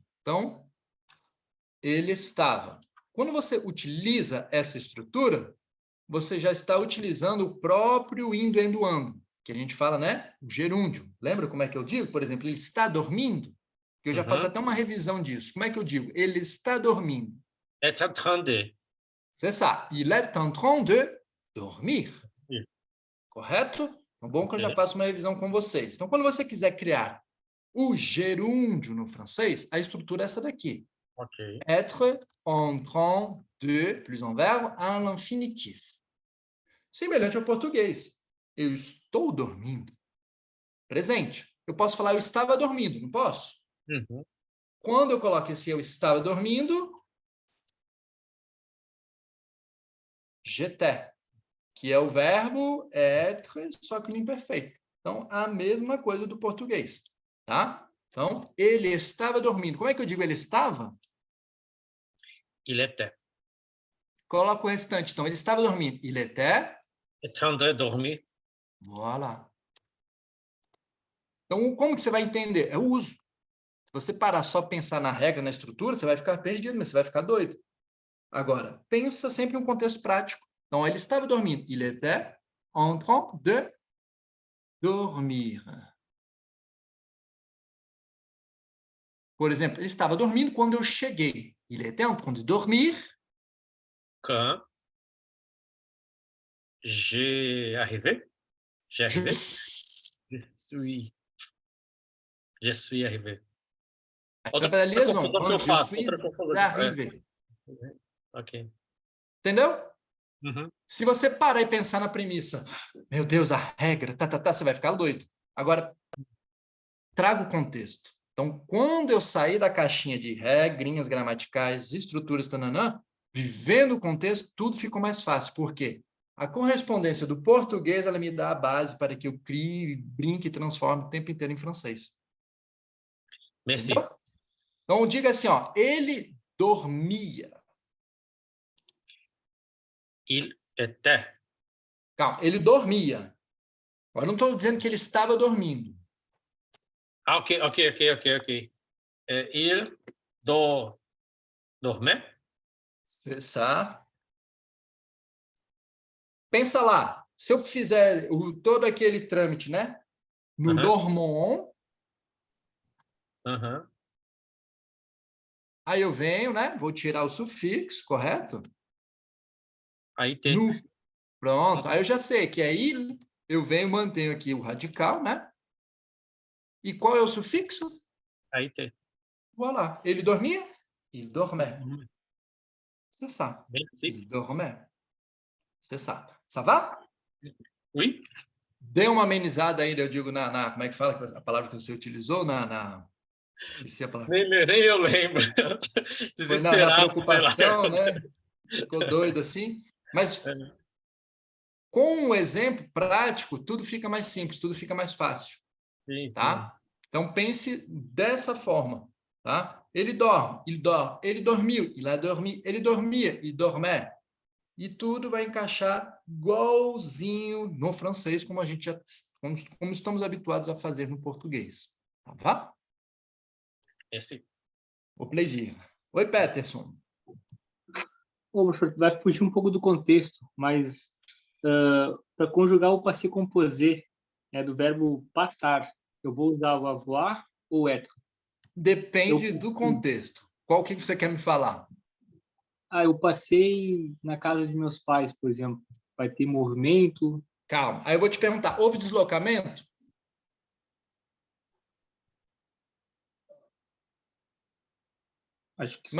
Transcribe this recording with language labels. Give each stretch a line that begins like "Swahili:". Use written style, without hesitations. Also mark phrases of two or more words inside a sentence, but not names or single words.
Portuguese: Então, ele estava. Quando você utiliza essa estrutura, você já está utilizando o próprio indo-endo-ando, que a gente fala, né? O gerúndio. Lembra como é que eu digo? Por exemplo, ele está dormindo? Eu já faço até uma revisão disso. Como é que eu digo? Ele está dormindo.
French: Est en train de. C'est ça. Il est en train de dormir.
Portuguese: Sim. Correto? É bom que eu já Ok. faço uma revisão com vocês. Então, quando você quiser criar o gerúndio no francês, a estrutura é essa daqui. Ok.
French: Être en train de, plus
Portuguese: um verbo,
French: à l'infinitif.
Portuguese: Semelhante ao português. Eu estou dormindo. Presente. Eu posso falar eu estava dormindo, não posso? Uhum. Quando eu coloco esse eu estava dormindo, j'étais, que é o verbo être, só que no imperfeito. Então, a mesma coisa do português, tá? Então, ele estava dormindo. Como é que eu digo ele estava?
French: Il était.
Portuguese: Coloco o restante. Então, ele estava dormindo.
French: Il était. En train de dormir. Voilà.
Portuguese: Então, como que você vai entender? É o uso. Se você parar só pensar na regra, na estrutura, você vai ficar perdido, mas você vai ficar doido. Agora, pensa sempre em um contexto prático. Então, ele estava dormindo.
French: Il était en train de dormir.
Portuguese: Por exemplo, ele estava dormindo quando eu cheguei.
French: Il était en train de dormir. Quand j'ai arrivé. J'ai arrivé. Je suis arrivé.
Portuguese: Você vai fazer a liaison. confusão que eu
French: Je
Portuguese: faço,
French: suis
Portuguese: outra confusão que-
French: arrivé.
Portuguese: Ok. Entendeu? Uhum. Se você parar e pensar na premissa, meu Deus, a regra, você vai ficar doido. Agora, traga o contexto. Então, quando eu sair da caixinha de regrinhas gramaticais, estruturas, tananã, vivendo o contexto, tudo ficou mais fácil. Por quê? A correspondência do português, ela me dá a base para que eu crie, brinque e transforme o tempo inteiro em francês.
French: Merci.
Portuguese: Entendeu? Então, diga assim, ó, ele dormia. Il était. Calma, ele dormia. Agora, não estou dizendo que ele estava dormindo.
French: Ah, ok. Il dormait. C'est ça.
Portuguese: Pensa lá, se eu fizer todo aquele trâmite, né? No Uhum.
French: dormons,
Portuguese: Uhum. aí eu venho, né? Vou tirar o sufixo, correto? Aí tem. No. Pronto, aí eu já sei que é il, eu venho, mantenho aqui o radical, né? E qual é o sufixo? Aí tem. Voilà. Ele dormia?
French: Il dormait.
Portuguese: Uhum.
French: C'est ça. Merci. Il dormait. C'est ça. Ça va? Oui.
Portuguese: Dê uma amenizada ainda, eu digo, como é que fala a palavra que você utilizou? Esqueci a palavra. Nem eu lembro. Foi na Desesperado. preocupação, né? Ficou doido assim. Mas com um exemplo prático, tudo fica mais simples, tudo fica mais fácil. Sim, Tá? Então, pense dessa forma. Tá? Ele dorme, ele dormiu,
French: il a dormi,
Portuguese: ele dormia,
French: il dormait.
Portuguese: E tudo vai encaixar igualzinho no francês, como a gente já, como estamos habituados a fazer no português. Tá bom? Esse. O plaisir. Oi, Peterson. Ô, professor, vai fugir um pouco do contexto, mas para conjugar o
French: passé composé,
Portuguese: do verbo passar, eu vou usar o avoir ou être? Depende do contexto. Qual que você quer me falar? Eu passei na casa de meus pais, por exemplo. Vai ter movimento? Calma. Aí eu vou te perguntar, houve deslocamento? Acho que